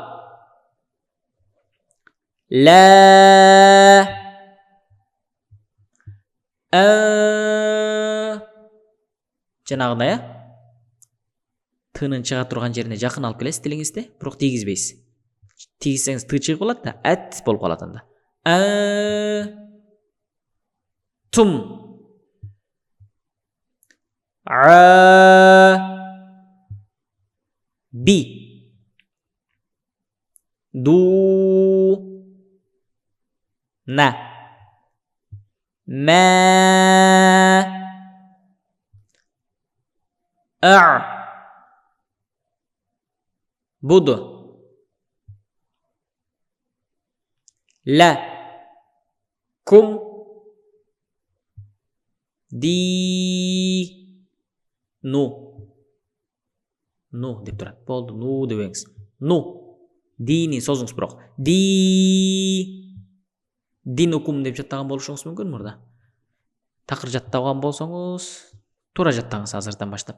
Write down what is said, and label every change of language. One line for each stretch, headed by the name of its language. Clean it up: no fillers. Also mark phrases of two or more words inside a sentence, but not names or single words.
Arabic: Лә.
Kyrgyz: Жанагындай, а? Тынын чыга турган жерине жакын алып келесиз тилиңизди, бирок тийгизбейсиз. Тийгизсеңиз ты чыгып калат да, әт болуп калат анда.
Arabic: Тум. Би. Ду. На. Мә. Буду. Ла. Кум. Ди.
Kyrgyz: Ну. Ну деп турат. Болду, ну дебеңиз. Ну. Дини созуңуз бирок.
Arabic: Ди.
Kyrgyz: Динукум деп жаттаган болушуңуз мүмкүн мурда. Такыр жаттаган болсоңуз, туура жаттаңыз азырдан баштап.